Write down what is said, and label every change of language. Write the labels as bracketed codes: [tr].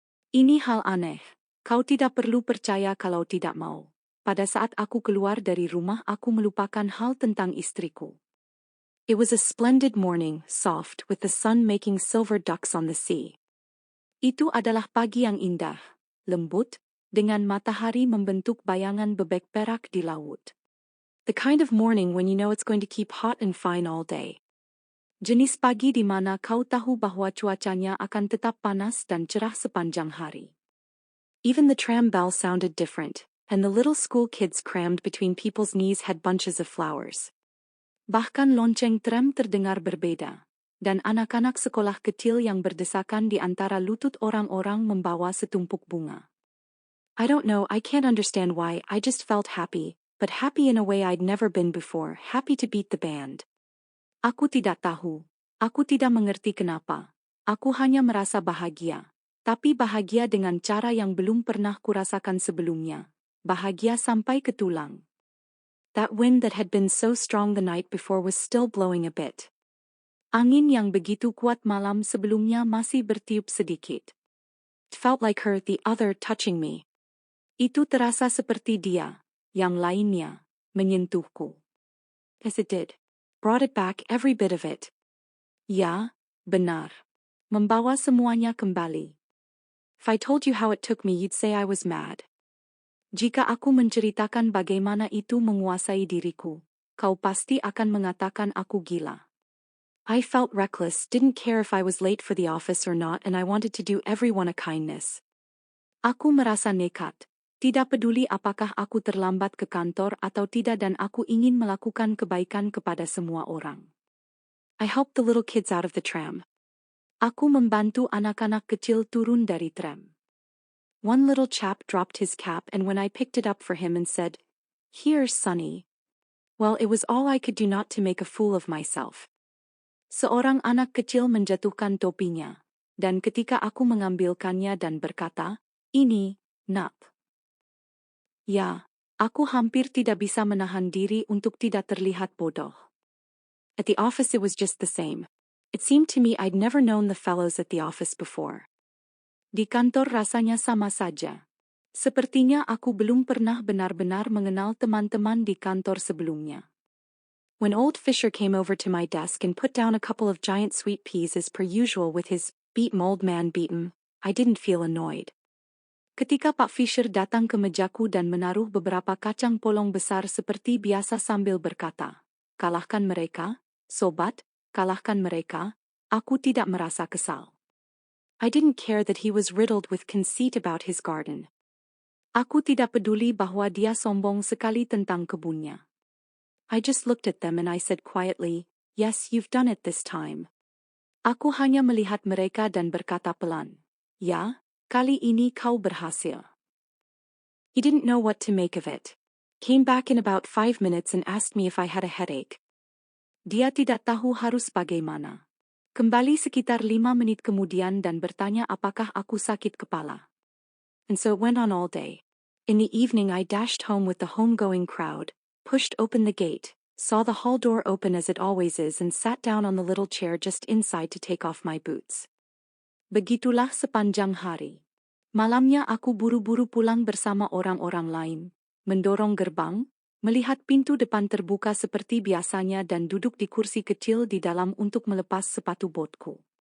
[id] Ini hal aneh, kau tidak perlu percaya kalau tidak mau. Pada saat aku keluar dari rumah aku melupakan hal tentang istriku. [en] It was a splendid morning, soft, with the sun making silver ducks on the sea. [id] Itu adalah pagi yang indah, lembut, dengan matahari membentuk bayangan bebek perak di laut. [en] The kind of morning when you know it's going to keep hot and fine all day. [id] Jenis pagi di mana kau tahu bahwa cuacanya akan tetap panas dan cerah sepanjang hari. [en] Even the tram bell sounded different, and the little school kids crammed between people's knees had bunches of flowers. [id] Bahkan lonceng tram terdengar berbeda, dan anak-anak sekolah kecil yang berdesakan di antara lutut orang-orang membawa setumpuk bunga. [en] I don't know, I can't understand why, I just felt happy, but happy in a way I'd never been before, happy to beat the band. [id] Aku tidak tahu, aku tidak mengerti kenapa, aku hanya merasa bahagia, tapi bahagia dengan cara yang belum pernah kurasakan sebelumnya, bahagia sampai ke tulang. [en] That wind that had been so strong the night before was still blowing a bit. [id] Angin yang begitu kuat malam sebelumnya masih bertiup sedikit. [en] It felt like her, the other, touching me. Itu terasa seperti dia, yang lainnya, menyentuhku. As it did. Brought it back, every bit of it. [id] Ya, benar. Membawa semuanya kembali. [en] If I told you how it took me, you'd say I was mad. [id] Jika aku menceritakan bagaimana itu menguasai diriku, kau pasti akan mengatakan aku gila. [en] I felt reckless, didn't care if I was late for the office or not, and I wanted to do everyone a kindness. [id] Aku merasa nekat. Tidak peduli apakah aku terlambat ke kantor atau tidak, dan aku ingin melakukan kebaikan kepada semua orang. [en] I helped the little kids out of the tram. [id] Aku membantu anak-anak kecil turun dari tram. [en] One little chap dropped his cap, and when I picked it up for him and said, "Here, Sonny." Well, it was all I could do not to make a fool of myself. [id] Seorang anak kecil menjatuhkan topinya, dan ketika aku mengambilkannya dan berkata, "Ini, nak." Ya, aku hampir tidak bisa menahan diri untuk tidak terlihat bodoh. [en] At the office it was just the same. It seemed to me I'd never known the fellows at the office before. [id] Di kantor rasanya sama saja. Sepertinya aku belum pernah benar-benar mengenal teman-teman di kantor sebelumnya. [en] When old Fisher came over to my desk and put down a couple of giant sweet peas as per usual with his "beat 'em old man, beat 'em," I didn't feel annoyed. [id] Ketika Pak Fisher datang ke mejaku dan menaruh beberapa kacang polong besar seperti biasa sambil berkata, "Kalahkan mereka, sobat, kalahkan mereka," aku tidak merasa kesal. [en] I didn't care that he was riddled with conceit about his garden. [id] Aku tidak peduli bahwa dia sombong sekali tentang kebunnya. [en] I just looked at them and I said quietly, "Yes, you've done it this time." [id] Aku hanya melihat mereka dan berkata pelan, "Ya, kali ini kau berhasil." [en] He didn't know what to make of it. Came back in about 5 minutes and asked me if I had a headache. [id] Dia tidak tahu harus bagaimana. Kembali sekitar 5 menit kemudian dan bertanya apakah aku sakit kepala. [en] And so it went on all day. In the evening I dashed home with the home-going crowd, pushed open the gate, saw the hall door open as it always is, and sat down on the little chair just inside to take off my boots. [id] Begitulah sepanjang hari. Malamnya aku buru-buru pulang bersama orang-orang lain, mendorong gerbang, melihat pintu depan terbuka seperti biasanya dan duduk di kursi kecil di dalam untuk melepas sepatu botku.